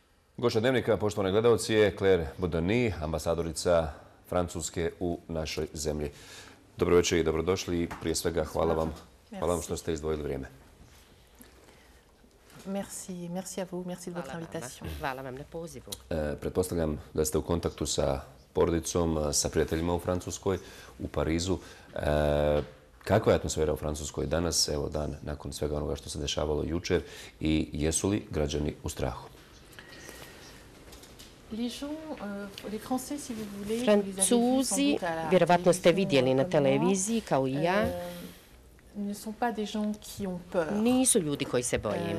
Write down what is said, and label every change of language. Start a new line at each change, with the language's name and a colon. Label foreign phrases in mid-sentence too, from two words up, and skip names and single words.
Bosnian: Gošća Dnevnika, poštovani gledalci, je Claire Bodani, ambasadorica Francuske u našoj zemlji. Dobro večer i dobrodošli. Prije svega hvala vam što ste izdvojili vrijeme.
French: Merci à vous, merci de votre invitation.
Bosnian: Hvala vam na pozivu. Pretpostavljam da ste u kontaktu sa porodicom, sa prijateljima u Francuskoj, u Parizu. Kakva je atmosfera u Francuskoj danas, evo dan nakon svega onoga što se dešavalo jučer, i jesu li građani u strahu? Francuzi, vjerovatno ste vidjeli na televiziji kao i ja, nisu ljudi koji se boje.